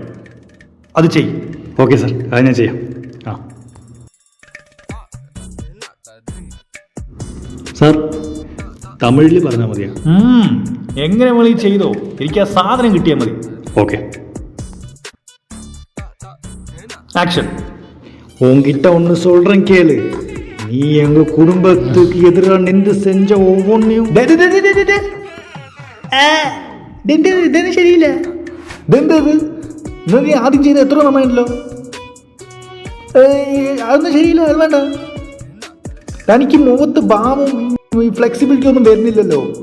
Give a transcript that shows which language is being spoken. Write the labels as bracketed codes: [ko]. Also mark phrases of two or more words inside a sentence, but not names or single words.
[ml] അത് ചെയ്യും. [en] okay sir, [ml] അത് ഞാൻ ചെയ്യാം. സാർ, തമിഴിൽ പറഞ്ഞാൽ മതിയാ? എങ്ങനെ മതി ചെയ്തോ, എനിക്ക് ആ സാധനം കിട്ടിയാൽ മതി. [en] okay, action. [ta] உன்கிட்ட ஒன்று சொல்றேன் கேளு. நீ எங்க குடும்பத்துக்கு எதிராக நின்று செஞ்ச ஒவ்வொன்றையும் ശരിയില്ല. [ml] ഇതെന്തത്? നീ ആദ്യം ചെയ്ത് എത്ര നന്നായിട്ടല്ലോ. അതൊന്നും ശരിയില്ല, അത് വേണ്ട. തനിക്ക് മുഖത്ത് ഭാവം ഫ്ലെക്സിബിലിറ്റി ഒന്നും വരുന്നില്ലല്ലോ.